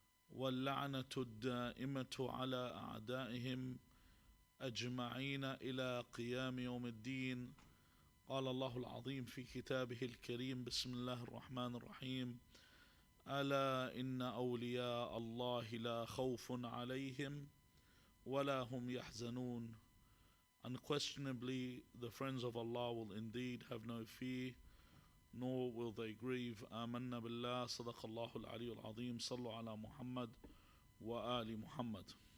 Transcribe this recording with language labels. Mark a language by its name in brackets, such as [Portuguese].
[Arabic] واللعنة الدائمة على أعدائهم أجمعين إلى قيام يوم الدين قال الله العظيم في كتابه الكريم بسم الله الرحمن الرحيم ألا إن أولياء الله لا خوف عليهم ولا هم يحزنون. [English] Unquestionably the friends of Allah will indeed have no fear nor will they grieve. [Arabic] آمنا بالله صدق الله العلي العظيم صلوا على محمد وآل محمد.